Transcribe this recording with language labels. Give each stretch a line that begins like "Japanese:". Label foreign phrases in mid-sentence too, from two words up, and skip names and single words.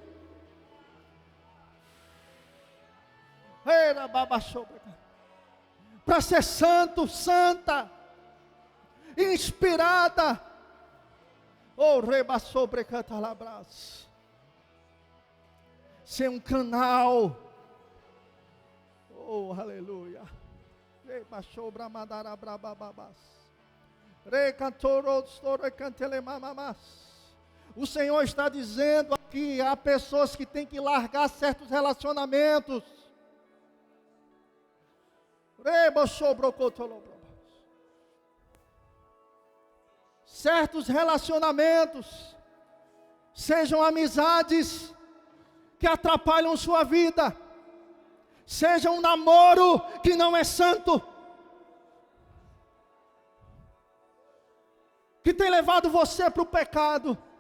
Portuguese: Para ser santo, santa, inspirada. Oh, reba sobre catalabras. Ser um canal. Oh, aleluia. Reba sobre madarabrababas. Recantoro store cantelemamamas. O Senhor está dizendo aqui: há pessoas que têm que largar certos relacionamentos. Certos relacionamentos, sejam amizades que atrapalham sua vida, seja um namoro que não é santo, que tem levado você para o pecado.